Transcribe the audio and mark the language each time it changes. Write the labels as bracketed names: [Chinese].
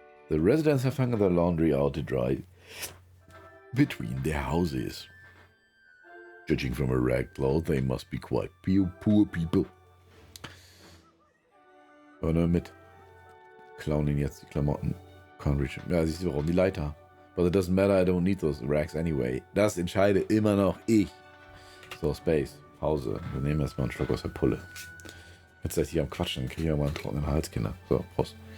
[English] The residents have hung their laundry out to dry between their houses. Judging from a rag cloth, they must be quite poor people. [German] Aber nur mit. Klauen ihn jetzt die Klamotten. [English] Can't reach. [German] Ja, siehst du, warum die Leiter. [English] But it doesn't matter, I don't need those rags anyway. [German] Das entscheide immer noch ich. So, Space. Pause. Wir nehmen erstmal einen Schluck aus der Pulle. Jetzt seid ihr am Quatschen, dann kriege ich ja mal einen trockenen Hals, Kinder. So, Prost.